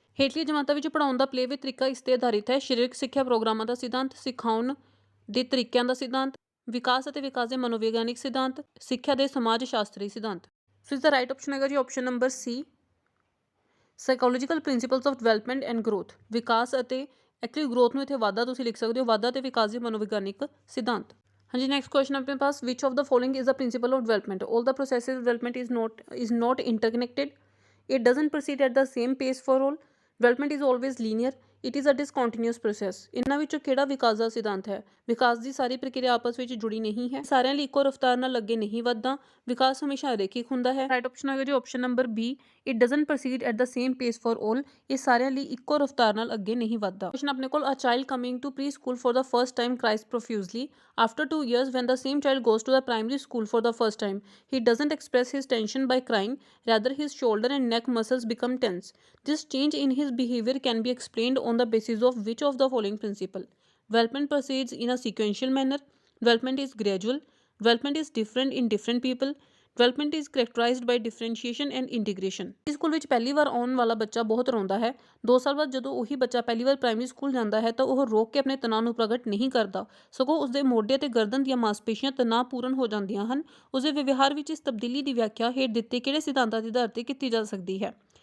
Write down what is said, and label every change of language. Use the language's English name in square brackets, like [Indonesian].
[Punjabi] ਹੇਠਲੀ ਜਮਾਤਾਂ ਵਿੱਚ ਪੜ੍ਹਾਉਣ ਦਾ ਪਲੇਵੇ ਤਰੀਕਾ ਇਸ ਤੇ ਆਧਾਰਿਤ ਹੈ: ਸਰੀਰਕ ਸਿੱਖਿਆ ਪ੍ਰੋਗਰਾਮਾਂ ਦਾ ਸਿਧਾਂਤ, ਸਿਖਾਉਣ ਦੇ ਤਰੀਕਿਆਂ ਦਾ ਸਿਧਾਂਤ, ਵਿਕਾਸ ਅਤੇ ਵਿਕਾਸ ਦੇ ਮਨੋਵਿਗਿਆਨਿਕ ਸਿਧਾਂਤ, ਸਿੱਖਿਆ ਦੇ ਸਮਾਜ ਸ਼ਾਸਤਰੀ ਸਿਧਾਂਤ। [English] so [Punjabi] ਇਸ ਦਾ [English] right option [Punjabi] ਹੈਗਾ ਜੀ [English] Option number C, psychological principles of development and growth. [Punjabi] ਵਿਕਾਸ ਅਤੇ ਐਕਚੁਅਲੀ ਗਰੋਥ ਨੂੰ ਇੱਥੇ ਵਾਧਾ ਤੁਸੀਂ ਲਿਖ ਸਕਦੇ ਹੋ, ਵਾਧਾ ਤੇ ਵਿਕਾਸ ਦੇ ਮਨੋਵਿਗਿਆਨਿਕ ਸਿਧਾਂਤ। ਹਾਂਜੀ [English] next question [Punjabi] ਆਪਣੇ ਪਾਸ, [English] ਵਿਚ of the following is a principle of development? All the processes of development is not interconnected, it doesn't proceed at the same pace for all, development is always linear, it is a discontinuous process। [Punjabi] ਇਹਨਾਂ ਵਿੱਚੋਂ ਕਿਹੜਾ ਵਿਕਾਸ ਦਾ ਸਿਧਾਂਤ ਹੈ? ਵਿਕਾਸ ਦੀ ਸਾਰੀ ਪ੍ਰਕਿਰਿਆ ਆਪਸ ਵਿੱਚ ਜੁੜੀ ਨਹੀਂ ਹੈ, ਸਾਰਿਆਂ ਲਈ ਇੱਕੋ ਰਫ਼ਤਾਰ ਨਾਲ ਅੱਗੇ ਨਹੀਂ ਵੱਧਦਾ, ਵਿਕਾਸ ਹਮੇਸ਼ਾ ਰੇਖਿਕ ਹੁੰਦਾ ਹੈ। [English] right option ਹੈਗਾ ਜੀ option number B, it doesn't proceed at the same pace for all, [Punjabi] ਇਹ ਸਾਰਿਆਂ ਲਈ ਇੱਕੋ ਰਫ਼ਤਾਰ ਨਾਲ ਅੱਗੇ ਨਹੀਂ ਵੱਧਦਾ। [English] question [Punjabi] ਆਪਣੇ ਕੋਲ, [English] a child coming to preschool for the first time cries profusely after 2 years when the same child goes to the primary school for the first time, he doesn't express his tension by crying, rather his shoulder and neck muscles become tense, this change in his behavior can be explained on the basis of which of the following principle? Development proceeds in a sequential manner, development is gradual, development is different in different people, development is characterized by differentiation and integration। [Punjabi] ਇਸ school ਵਿੱਚ ਪਹਿਲੀ ਵਾਰ ਆਉਣ ਵਾਲਾ ਬੱਚਾ ਬਹੁਤ ਰੋਂਦਾ ਹੈ। 2 ਸਾਲ ਬਾਅਦ ਜਦੋਂ ਉਹੀ ਬੱਚਾ ਪਹਿਲੀ ਵਾਰ ਪ੍ਰਾਇਮਰੀ ਸਕੂਲ ਜਾਂਦਾ ਹੈ ਤਾਂ ਉਹ ਰੋਕ ਕੇ ਆਪਣੇ ਤਣਾਅ ਨੂੰ ਪ੍ਰਗਟ ਨਹੀਂ ਕਰਦਾ, ਸਗੋਂ ਉਸਦੇ ਮੋਢੇ ਅਤੇ ਗਰਦਨ ਦੀਆਂ ਮਾਸਪੇਸ਼ੀਆਂ ਤਣਾਅ ਪੂਰਨ ਹੋ ਜਾਂਦੀਆਂ ਹਨ। ਉਸਦੇ ਵਿਵਹਾਰ ਵਿੱਚ ਇਸ ਤਬਦੀਲੀ ਦੀ ਵਿਆਖਿਆ ਹੇਠ ਦਿੱਤੇ ਕਿਹੜੇ ਸਿਧਾਂਤਾਂ ਦੇ ਆਧਾਰ ਤੇ ਕੀਤੀ ਜਾ ਸਕਦੀ ਹੈ?